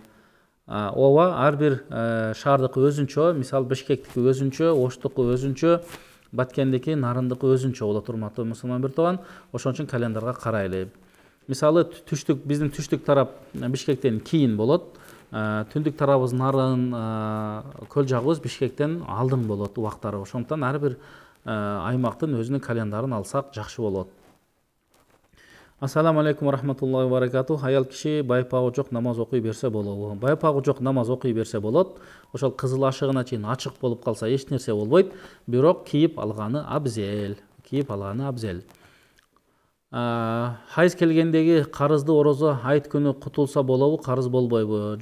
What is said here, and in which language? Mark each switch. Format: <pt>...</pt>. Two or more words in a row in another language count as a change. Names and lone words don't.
<ky>Ооба, ар бир шаардыкы өзүнчө, мисалы Бишкектики өзүнчө, Оштуку өзүнчө, Баткендики, Нарындыкы өзүнчө болот, урматтуу мусулман бир тууган. Ошон үчүн календарга карайлы. Мисалы түштүк, биздин түштүк тарап Бишкектен кийин болот. түндүк тарабыбыз нарын көл жагыбыз Бишкектен алдың болот убактары. Ошондуктан ар бир аймактын өзүнүн календарын алсак жакшы болот.</ky> <ar>السلام عليكم رحمة الله وبركاته.</ar> <ky>Аял киши байпагы жок намаз окуй берсе болобу? Байпагы жок намаз окуй берсе болот. Ошол кызыл ашыгына чейин ачык болуп калса эч нерсе болбойт. Бирок кийип алганы абзел. Хайыз келгендеги карызды орозо айт күнү кутулса болобу, карыз болбойбу?</ky>